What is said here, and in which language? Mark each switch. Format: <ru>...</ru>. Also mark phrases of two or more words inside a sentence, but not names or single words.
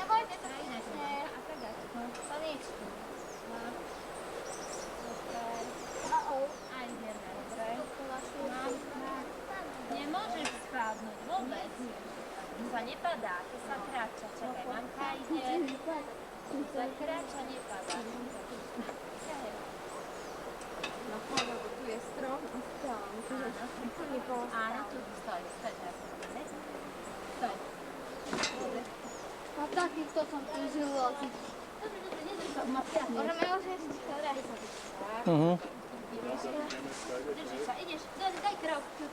<sk>Saničku. Aj vierne, dobre. Nemôžeš spadnúť vôbec. To sa nepadá, to sa kráča. Čakaj, mamka ide. Sa kráča, nepadá.</sk> <pl>No chodź, bo tu jest strom i strom.</pl> <sk>Áno, tu stoj teraz. Stoj. A takýchto som tu žila. Môžeme už ísť? Dobre. Mhm. Držíš sa, ideš, daj krok, kľúč.</sk>